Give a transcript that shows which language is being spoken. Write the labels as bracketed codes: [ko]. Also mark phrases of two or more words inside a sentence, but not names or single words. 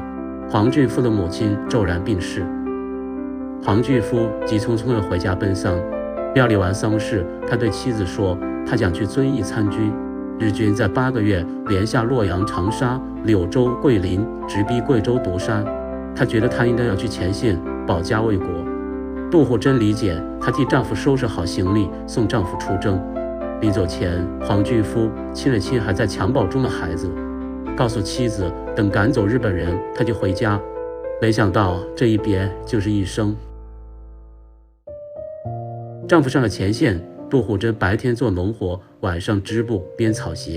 [zh] 黃俊夫的母親驟然病逝，黃俊夫急匆匆地回家奔喪。料理完喪事，他對妻子說，他想去遵義參軍。日軍在8個月連下洛陽、長沙、柳州、桂林，直逼貴州獨山。他覺得他應該要去前線保家衛國。杜虎珍理解，她替丈夫收拾好行李，送丈夫出征。臨走前，黃俊夫親了親還在襁褓中的孩子，告訴妻子等趕走日本人，他就回家。沒想到這一別就是一生。丈夫上了前線，杜虎珍白天做農活，晚上織布編草鞋。